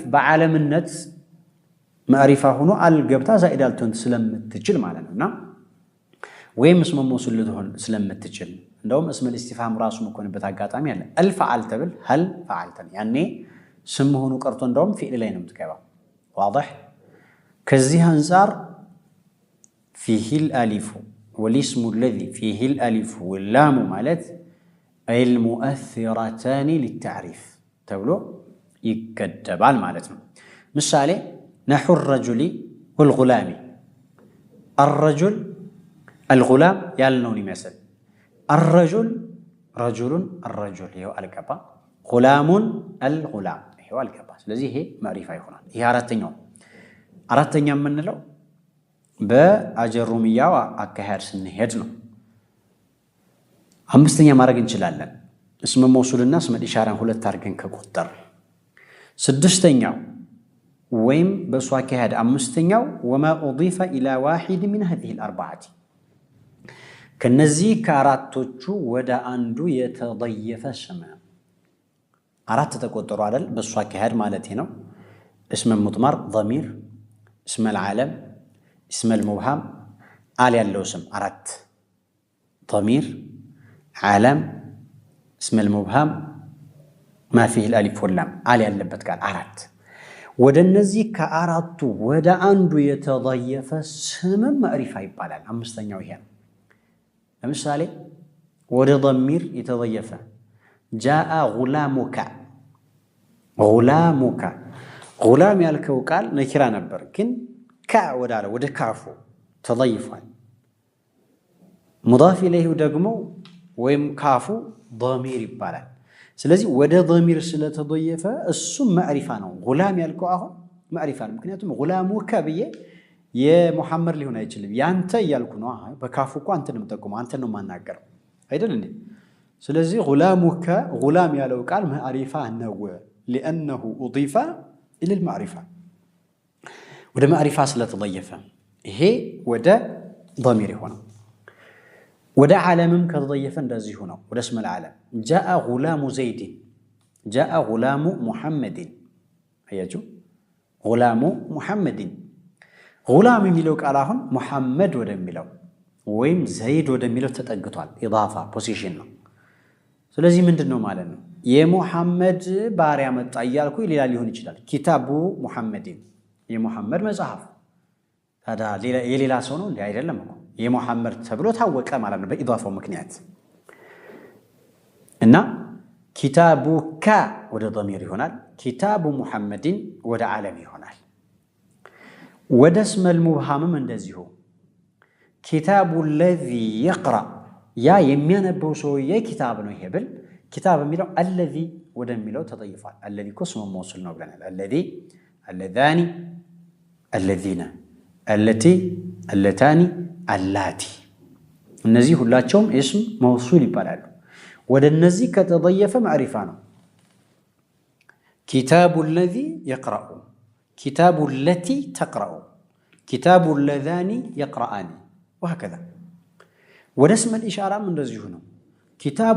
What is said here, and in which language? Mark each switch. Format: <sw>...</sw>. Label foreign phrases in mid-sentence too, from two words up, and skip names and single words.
<am>በዓለምነት መዕሪፋ ሆኖ አል ገብታ ዛኢዳ ልትሆን ስለምትችል ማለት ነውና ወይም</am> <ar>اسم موصول</ar> <am>ልትሆን ስለምትችል እንደውም</am> <ar>اسم استفهام</ar> <am>ራሱ መኮንበት አጋጣሚ አለ። አልፈዓልተ ብል</am> <ar>هل فعلت</ar> <am>ያኔ ስም ሆኖ ቀርቶ እንደውም ፊዕል ላይ ነው የምትገባው። ዋضح ከዚህ አንፃር</am> <ar>فيه الألف والاسم الذي فيه الالف واللام</ar> <am>ማለት</am> <ar>المؤثرتان للتعريف</ar> <am>ተብሎ ይገደባል ማለት ነው። ምሳሌ</am> <ar>نحو الرجل والغلام الرجل الغلام</ar> <am>ያልነውን ይመስል</am> <ar>الرجل رجل الرجل</ar> <am>ይሄው አልገባ</am> <ar>غلام الغلام</ar> <am>ይሄው አልገባ። ስለዚህ ይሄ ማዕሪፋ ይሆናል። ይሄ አራተኛ የምንለው በአጀሩሚያው አካሄድ ስንሄድ ነው። አምስተኛ ማድረግ እንችላለን።</am> <ar>اسم موصول اسم إشارة</ar> <am>ሁለት አድርገን ከቆጠር ስድስተኛው ወይም በሱ አካሄድ አምስተኛው</am> <ar>وما أضيف إلى واحد من هذه الاربعه</ar> <am>ከነዚህ ከአራቶቹ ወደ አንዱ የተضየፈ ስም አራት ተቆጠሩ አይደል? በሱ አካሄድ ማለት ነው።</am> <ar>اسم مضمر ضمير اسم العالم اسم المبهم</ar> <am>አል ያለው ስም አራት</am> <ar>ضمير عالم اسم المبهم ما فيه الالف واللام</ar> <am>አል ያለበት ቃል አራት። ወደ እነዚህ ከአራቱ ወደ አንዱ የተضየፈ ስም ማዕሪፋ ይባላል። አምስተኛው ይሄ ነው። ለምሳሌ ወደ ضمير የተضየፈ</am> <ar>جاء غلامك غلامك غلام</ar> <am>ያልከው ቃል ነኪራ ነበር፣ ግን ካ ወደ ካፉ ተضይፏል።</am> <ar>مضاف إليه</ar> <am>ደግሞ ወይም ካፉ ضمير ይባላል። ስለዚህ ወደ ضمير ስለተضየፈ እሱም ማዕሪፋ ነው። غلام ያልከው አሁን ማዕሪፋ ነው። ምክንያቱም غلامك ብዬ የሙሐመድ ሊሆን አይችልም፣ ያንተ እያልኩ ነው። በካፉ እኮ አንተን ነው የምጠቁመው፣ አንተን ነው የማናገረው አይደል እንዴ? ስለዚህ</am> <ar>غلامك غلام</ar> <am>ያለው ቃል ማዕሪፋ ነው</am> <ar>لأنه أضيف إلى المعرفة</ar> <am>ወደ ማዕሪፋ ስለተضየፈ ይሄ ወደ ضمير ይሆናል። ወደ ዓለምም ከተضየፈ እንደዚሁ ነው። ወደ እስመ العالم</am> <ar>جاء غلام زيد جاء غلام محمد</ar> <am>አያችሁ</am> <ar>غلام محمد غلام</ar> <am>የሚለው ቃል አሁን ሙሐመድ ወደሚለው ወይም ዘይድ ወደሚለው ተጠግቷል። ኢዳፋ ፖዚሽን ነው። ስለዚህ ምንድነው ማለት ነው? የሙሐመድ ባሪያ መጣ እያልኩ ሌላ ሊሆን ይችላል።</am> <ar>كتاب محمد</ar> <am>የሙሐመድ መጽሐፍ ታዲያ የሌላ ሰው ነው እንዴ? አይደለም እኮ የሙሐመድ ተብሎ ታወቀ ማለት ነው በኢዳፋው ምክንያት። እና ኪታቡካ ወደ ضمير ይሆናል። ኪታቡ ሙሐመድን ወደ ዓለም ይሆናል። ወደ እስመ المبهمም እንደዚሁ ኪታቡ</am> <ar>الذي يقرأ</ar> <am>ያ የሚያነበው ሰውዬ ኪታብ ነው ይሄ ብል ኪታብ የሚለው الذي ወደሚለው ተضይፏል። الذي እኮ ስሙ መውሱል ነው ብለናል።</am> <ar>الذي اللذان الذين التي اللتان اللاتي</ar> <am>እነዚህ ሁላቸውም</am> <ar>اسم موصول</ar> <am>ይባላሉ። ወደ እነዚህ ከተضየፈ ማዕሪፋ ነው።</am> <ar>ኪታቡ الذي يقرأ كتاب التي تقرأ كتاب اللذان يقرآن وهكذا ወደ እስመ الإشارة</ar> <am>እንደዚሁ ነው።</am> <ar>كتاب</ar>